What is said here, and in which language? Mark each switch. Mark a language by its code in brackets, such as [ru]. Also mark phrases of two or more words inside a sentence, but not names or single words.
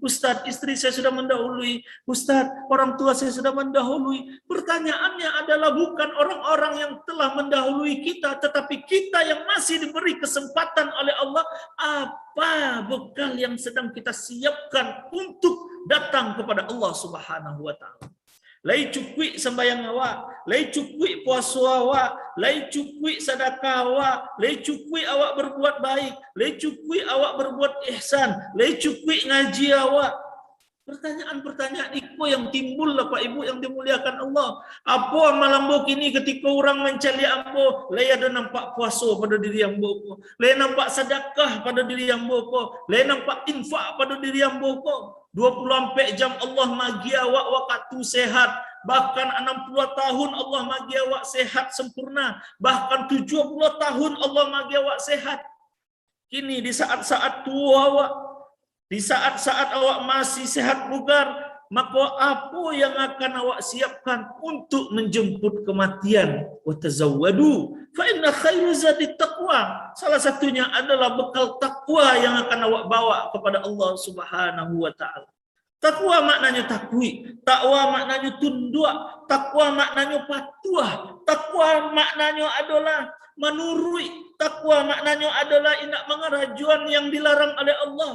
[id] Ustaz, istri saya sudah mendahului. Ustaz, orang tua saya sudah mendahului. Pertanyaannya adalah bukan orang-orang yang telah mendahului kita, tetapi kita yang masih diberi kesempatan oleh Allah. Apa bekal yang sedang kita siapkan untuk datang kepada Allah [ar] سبحانه وتعالى? [min] Lai cukui sembahyang awak, lai cukui puasa awak, lai cukui sedekah awak, lai cukui awak berbuat baik, lai cukui awak berbuat ihsan, lai cukui ngaji awak. [id] Pertanyaan-pertanyaan itu yang timbul, Bapak Ibu yang dimuliakan Allah. [min] Apa malam bo kini ketika orang mencari ambo, lai ada nampak puasa pada diri ambo ko, lai nampak sedekah pada diri ambo ko, lai nampak infak pada diri ambo ko. 24 jam Allah magi awak waktu sehat, bahkan 60 tahun Allah magi awak sehat sempurna, bahkan 70 tahun Allah magi awak sehat. [id] Kini di saat-saat tua awak, di saat-saat awak masih sehat bugar, maka apa yang akan awak siapkan untuk menjemput kematian? [ar] وتزودوا فإن خير الزاد التقوى. [id] Salah satunya adalah bekal takwa yang akan awak bawa kepada Allah [ar] سبحانه وتعالى. [id] Takwa maknanya takwi, takwa maknanya tunduk, takwa maknanya patuh, takwa maknanya adalah menurut, takwa maknanya adalah tidak mengerjakan yang dilarang oleh Allah.